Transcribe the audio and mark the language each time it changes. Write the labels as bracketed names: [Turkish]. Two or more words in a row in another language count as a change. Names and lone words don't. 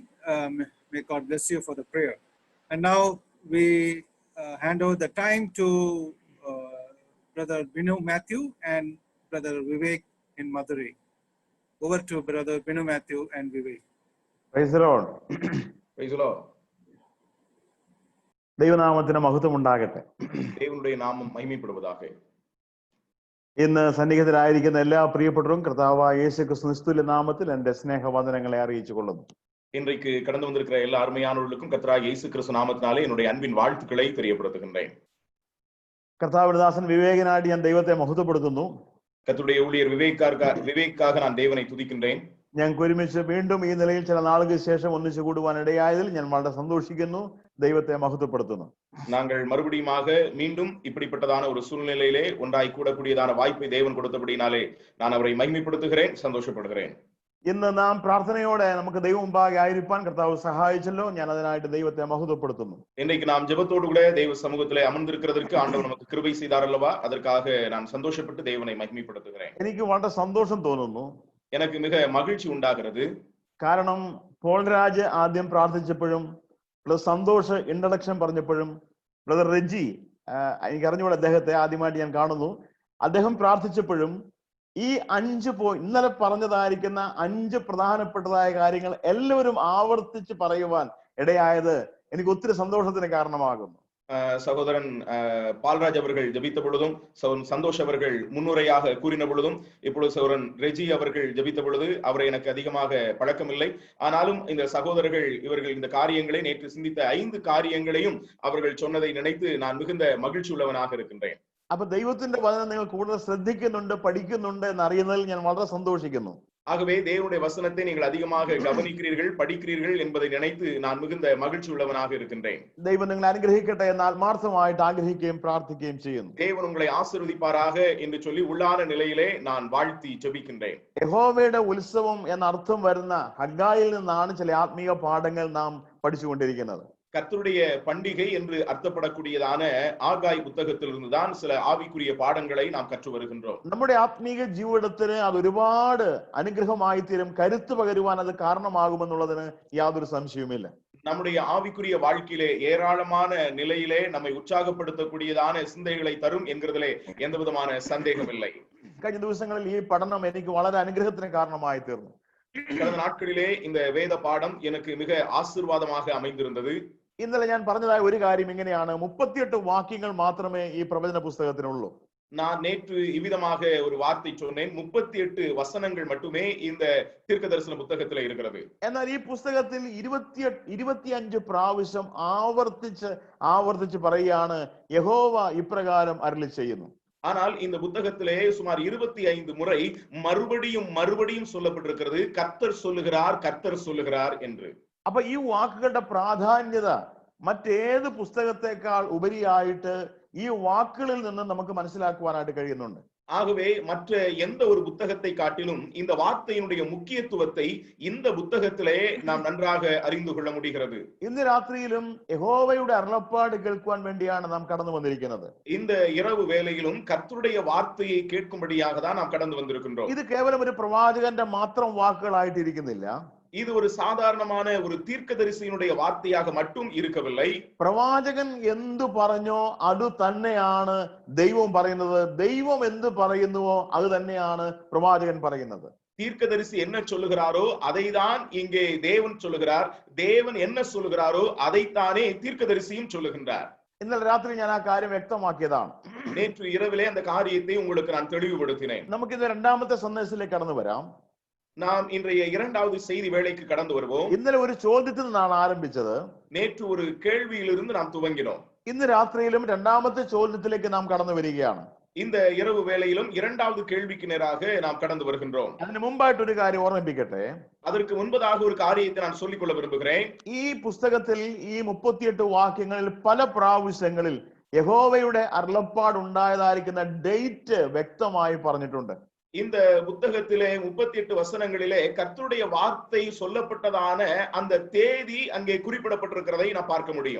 [English] May God bless you for the prayer. And now we hand over the time to Brother Binu Matthew and Brother Vivek in Madurai. Over to Brother Binu Matthew and Vivek. Praise the Lord. Praise the Lord. [Malayalam] ദൈവനാമത്തിന് മഹത്വം ഉണ്ടാകട്ടെ. [Tamil] தேவனுடைய நாமம் மகிமைப்படுவதாக. [Malayalam] ഇന്ന് സന്നിഹിതരായിരിക്കുന്ന എല്ലാ പ്രിയപ്പെട്ടവരും കർത്താവായ യേശു ക്രിസ്തു നിസ്തുല്യ നാമത്തിൽ എൻ്റെ സ്നേഹവന്ദനങ്ങളെ അറിയിച്ചു കൊള്ളുന്നു. [Tamil] இன்றைக்கு கடந்து வந்திருக்கிற எல்லா அருமையானவர்களுக்கும் கர்த்தராகிய இயேசு கிறிஸ்து நாமத்தினாலே என்னுடைய அன்பின் வாழ்த்துக்களை தெரியப்படுத்துகின்றேன். [Malayalam] കർത്താവിന്റെ ദാസൻ വിവേകനായിട്ട് ഞാൻ ദൈവത്തെ മഹത്വപ്പെടുത്തുന്നു. [Tamil] கர்த்தருடைய ஊழியர் விவேக்காக நான் தேவனை துதிக்கின்றேன். [Malayalam] ഞങ്ങൾക്ക് ഒരുമിച്ച് വീണ്ടും ഈ നിലയിൽ ചില നാളുകൾക്ക് ശേഷം ഒന്നിച്ചു കൂടുവാൻ ഇടയായതിൽ ഞാൻ വളരെ സന്തോഷിക്കുന്നു. ദൈവത്തെ മഹത്വപ്പെടുത്തുന്നു. [Tamil] நாங்கள் மறுபடியுமாக மீண்டும் இப்படிப்பட்டதான ஒரு சூழ்நிலையிலே ஒன்றாய் கூடக்கூடியதான வாய்ப்பை தேவன் கொடுத்தபடினாலே நான் அவரை மகிமைப்படுத்துகிறேன், சந்தோஷப்படுகிறேன். [Malayalam] ഇന്ന് നാം പ്രാർത്ഥനയോടെ നമുക്ക് ദൈവം മുമ്പാകെ ആയിരിക്കാൻ കർത്താവ് സഹായിച്ചല്ലോ. ഞാൻ അതിനായിട്ട് ദൈവത്തെ മഹത്വപ്പെടുത്തുന്നു. [Tamil] இன்றைக்கு நாம் ஜெபத்தோடு கூட தெய்வ சமூகத்திலே அமர்ந்திருக்கிறதற்கு ஆண்டவர் நமக்கு கிருபை செய்தார் அல்லவா, அதற்காக நான் சந்தோஷப்பட்டு தேவனை மகிமைப்படுத்துகிறேன். [Malayalam] എനിക്ക് വളരെ സന്തോഷം തോന്നുന്നു. [Tamil] எனக்கு மிக மகிழ்ச்சி உண்டாகிறது. [Malayalam] കാരണം പോൾരാജ് ആദ്യം പ്രാർത്ഥിച്ചപ്പോഴും പ്ലസ് സന്തോഷ് ഇൻട്രഡക്ഷൻ പറഞ്ഞപ്പോഴും ബ്രദർ റെജി, എനിക്ക് അറിഞ്ഞുകൂടെ അദ്ദേഹത്തെ ആദ്യമായിട്ട് ഞാൻ കാണുന്നു, അദ്ദേഹം പ്രാർത്ഥിച്ചപ്പോഴും ഈ ഇന്നലെ പറഞ്ഞതായിരിക്കുന്ന 5 പ്രധാനപ്പെട്ടതായ കാര്യങ്ങൾ എല്ലാവരും ആവർത്തിച്ച് പറയുവാൻ ഇടയായത് എനിക്ക് ഒത്തിരി സന്തോഷത്തിന് കാരണമാകുന്നു. [Tamil] சகோதரன் பால்ராஜ் அவர்கள் ஜெபித்த பொழுதும் சந்தோஷ் அவர்கள் முன்னுரையாக கூறின பொழுதும் இப்பொழுது சகோதரன் ரெஜி அவர்கள் ஜெபித்த பொழுது அவரை எனக்கு அதிகமாக பழக்கமில்லை. ஆனாலும் இந்த சகோதரர்கள் இவர்கள் இந்த காரியங்களை நேற்று சிந்தித்த 5 காரியங்களையும் அவர்கள் சொன்னதை நினைத்து நான் மிகுந்த மகிழ்ச்சி உள்ளவனாக இருக்கின்றேன். [Malayalam] അപ്പൊ ദൈവത്തിന്റെ വചനം നിങ്ങൾ കൂടുതൽ ശ്രദ്ധിക്കുന്നുണ്ട്, പഠിക്കുന്നുണ്ട് എന്നറിയുന്നതിൽ ഞാൻ വളരെ സന്തോഷിക്കുന്നു. [Tamil] ஆகவே தேவனுடைய வசனத்தை நீங்கள் அதிகமாக கவனிக்கிறீர்கள், படிக்கிறீர்கள் என்பதை நினைத்து நான் மிகுந்த மகிழ்ச்சி உள்ளவனாக இருக்கின்றேன். [Malayalam] ദൈവം നിങ്ങളെ അനുഗ്രഹിക്കട്ടെ എന്ന് ആത്മാർത്ഥമായിട്ട് ആഗ്രഹിക്കുകയും പ്രാർത്ഥിക്കുകയും ചെയ്യുന്നു. [Tamil] தேவன் உங்களை ஆசீர்வதிப்பாராக என்று சொல்லி உள்ளான நிலையிலே நான் வாழ்த்தி ஜெபிக்கின்றேன். [Malayalam] യഹോവയുടെ ഉത്സവം എന്ന അർത്ഥം വരുന്ന ഹഗ്ഗായിൽ നിന്നാണ് ചില ആത്മീയ പാഠങ്ങൾ നാം പഠിച്ചുകൊണ്ടിരിക്കുന്നത്. [Tamil] கர்த்தருடைய பண்டிகை என்று அர்த்தப்படக்கூடியதான ஆகாய் புத்தகத்திலிருந்து தான் சில ஆவிக்குரிய பாடங்களை நாம் கற்று வருகின்றோம். [Malayalam] നമ്മുടെ ആത്മീയ ജീവിതത്തിന് അത് ഒരുപാട് അനുഗ്രഹമായി തീരും, കരുത്ത് പകരുവാൻ അത് കാരണമാകുമെന്നുള്ളതിന് യാതൊരു സംശയവുമില്ല. [Tamil] நம்முடைய ஆவிக்குரிய வாழ்க்கையிலே ஏராளமான நிலையிலே நம்மை உற்சாகப்படுத்தக்கூடியதான சிந்தைகளை தரும் என்கிறதிலே எந்த விதமான சந்தேகம் இல்லை. [Malayalam] കഴിഞ്ഞ ദിവസങ്ങളിൽ ഈ പഠനം എനിക്ക് വളരെ അനുഗ്രഹത്തിന് കാരണമായി തീർന്നു. [Tamil] கடந்த நாட்களிலே இந்த வேத பாடம் எனக்கு மிக ஆசீர்வாதமாக அமைந்திருந்தது. [Malayalam] ഇന്നലെ ഞാൻ പറഞ്ഞതായ ഒരു കാര്യം ഇങ്ങനെയാണ്, 38 വാക്യങ്ങൾ മാത്രമേ ഈ പ്രവചന പുസ്തകത്തിനുള്ളൂ. [Tamil] நான் நேற்று இவ்விதமாக ஒரு வார்த்தை சொன்னேன். 38 வசனங்கள் மட்டுமே இந்த தீர்க்க தரிசன புத்தகத்தில் இருக்கிறது. [Malayalam] എന്നാൽ ഈ പുസ്തകത്തിൽ 25 പ്രാവശ്യം ആവർത്തിച്ച് പറയുകയാണ്, യഹോവ ഇപ്രകാരം അരുളി ചെയ്യുന്നു. [Tamil] ஆனால் இந்த புத்தகத்திலே சுமார் 25 முறை மறுபடியும் சொல்லப்பட்டிருக்கிறது, கர்த்தர் சொல்லுகிறார் என்று. [Malayalam] അപ്പൊ ഈ വാക്കുകളുടെ പ്രാധാന്യത മറ്റേത് പുസ്തകത്തെക്കാൾ ഉപരിയായിട്ട് ഈ വാക്കുകളിൽ നിന്ന് നമുക്ക് മനസ്സിലാക്കുവാനായിട്ട് കഴിയുന്നുണ്ട്. [Tamil] ஆகவே மற்ற எந்த ஒரு புத்தகத்தை காட்டிலும் இந்த வார்த்தையினுடைய முக்கியத்துவத்தை இந்த புத்தகத்திலே நாம் நன்றாக அறிந்து கொள்ள முடிகிறது. [Malayalam] ഇന്ന് രാത്രിയിലും യഹോവയുടെ അരുളപ്പാട് കേൾക്കുവാൻ വേണ്ടിയാണ് നാം കടന്നു വന്നിരിക്കുന്നത്. [Tamil] இந்த இரவு வேளையிலும் கர்த்தருடைய வார்த்தையை கேட்கும்படியாக தான் நாம் கடந்து வந்திருக்கின்றோம். [Malayalam] ഇത് കേവലം ഒരു പ്രവാചകന്റെ മാത്രം വാക്കുകളായിട്ട് ഇരിക്കുന്നില്ല. [Tamil] இது ஒரு சாதாரணமான ஒரு தீர்க்கதரிசியினுடைய வார்த்தையாக மட்டும் இருக்கவில்லை. [Malayalam] പ്രവാചകൻ എന്തു പറഞ്ഞോ അത് തന്നെയാണ് ദൈവം പറയുന്നത്. ദൈവം എന്ത് പറയുന്നുവോ അത് തന്നെയാണ് പ്രവാചകൻ പറയുന്നത്. [Tamil] தீர்க்கதரிசி என்ன சொல்லுகிறாரோ அதைதான் இங்கே தேவன் சொல்லுகிறார். தேவன் என்ன சொல்லுகிறாரோ அதைத்தானே தீர்க்கதரிசியும் சொல்லுகின்றார். [Malayalam] ഇന്നലെ രാത്രി ഞാൻ ആ കാര്യം വ്യക്തമാക്കിയതാണ്. [Tamil] நேற்று இரவிலே அந்த காரியத்தை உங்களுக்கு நான் தெளிவுபடுத்தினேன். [Malayalam] നമുക്കിത് രണ്ടാമത്തെ സന്ദേശത്തിലേക്ക് കടന്നു വരാം. [Tamil] நாம் இன்றைய இரண்டாவது செய்தி வேளைக்கு கடந்து வருவோம். [Malayalam] ഇന്നലെ ഒരു ചോദ്യത്തിൽ നിന്നാണ് ആരംഭിച്ചത്. [Tamil] நேற்று ஒரு கேள்வியிலிருந்து நாம் துவங்கினோம். [Malayalam] ഇന്ന് രാത്രിയിലും രണ്ടാമത്തെ ചോദ്യത്തിലേക്ക് നാം കടന്നു വരികയാണ്. [Tamil] இந்த இரவு வேளையிலும் இரண்டாவது கேள்விக்கு நேராக நாம் கடந்து வருகின்றோம். [Malayalam] അതിന് മുമ്പായിട്ട് ഒരു കാര്യം ഓർമ്മിപ്പിക്കട്ടെ. [Tamil] அதற்கு முன்பதாக ஒரு காரியத்தை நான் சொல்லிக்கொள்ள விரும்புகிறேன். [Malayalam] ഈ പുസ്തകത്തിൽ ഈ 38 വാക്യങ്ങളിൽ പല പ്രാവശ്യങ്ങളിൽ യഹോവയുടെ അരുളപ്പാട് ഉണ്ടായതായിരിക്കുന്ന ഡേറ്റ് വ്യക്തമായി പറഞ്ഞിട്ടുണ്ട്. [Tamil] இந்த புத்தகத்திலே 38 வசனங்களிலே கர்த்தருடைய வார்த்தை சொல்லப்பட்டதான அந்த தேதி அங்கே குறிப்பிடப்பட்டிருக்கிறதை நாம் பார்க்க முடியும்.